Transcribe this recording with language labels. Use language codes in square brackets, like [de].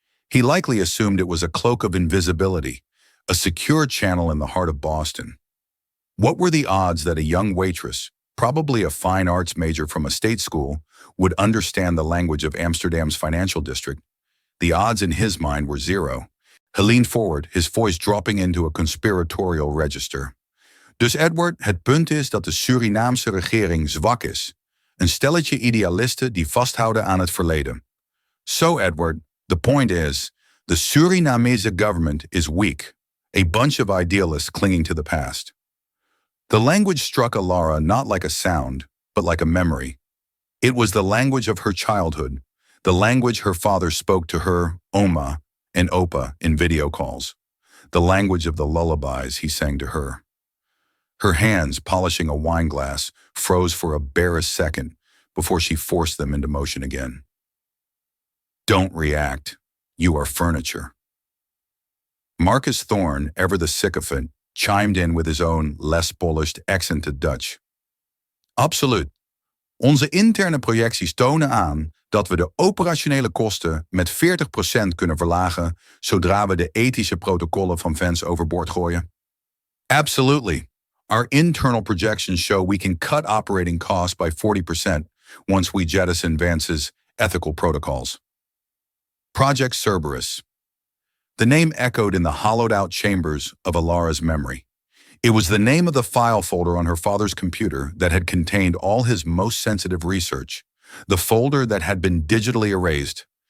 [en] He likely assumed it was a cloak of invisibility, a secure channel in the heart of Boston. What were the odds that a young waitress, probably a fine arts major from a state school, would understand the language of Amsterdam's financial district? The odds in his mind were zero. He leaned forward, his voice dropping into a conspiratorial register. [nl] Dus Edward, het punt is dat de Surinaamse regering zwak is. Een stelletje idealisten die vasthouden aan het verleden. [en] So, Edward, the point is, the Surinamese government is weak, a bunch of idealists clinging to the past. The language struck Alara not like a sound, but like a memory. It was the language of her childhood, the language her father spoke to her, Oma, and Opa in video calls, the language of the lullabies he sang to her. Her hands, polishing a wine glass, froze for a bare second before she forced them into motion again. Don't react. You are furniture. Marcus Thorne, ever the sycophant, chimed in with his own, less polished, accented Dutch. [nl] Absoluut. Onze interne projecties tonen aan dat we de operationele kosten met 40% kunnen verlagen zodra we de ethische protocollen van Vance overboord gooien. [en] Absolutely. Our internal projections show we can cut operating costs by 40% once we jettison Vance's ethical protocols. Project Cerberus. The name echoed in the hollowed-out chambers of Alara's memory. It was the name of the file folder on her father's computer that had contained all his most sensitive research, the folder that had been digitally erased.